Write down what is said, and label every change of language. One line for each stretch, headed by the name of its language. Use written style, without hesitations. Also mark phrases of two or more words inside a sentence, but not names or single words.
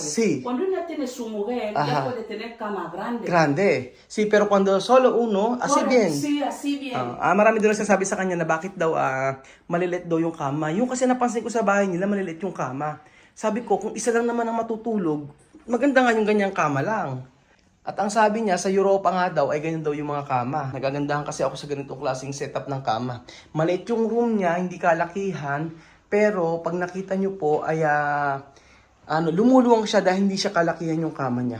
Spanish: Sí. Cuando uno tiene su mujer, Ajá. ya puede tener cama grande. Grande. Sí, pero cuando solo uno, así Correcto, bien. Sí, así bien.
Filipino: Marami daw nagsasabi sa kanya na bakit daw malilit daw yung kama. Yung kasi napansin ko sa bahay nila, malilit yung kama. Sabi ko, kung isa lang naman ang matutulog, maganda nga yung ganyang kama lang. At ang sabi niya, sa Europa nga daw, ay ganyan daw yung mga kama. Nagagandahan kasi ako sa ganitong klaseng setup ng kama. Maliit yung room niya, hindi kalakihan, pero pag nakita niyo po, ay lumuluwang siya dahil hindi siya kalakihan yung kama niya.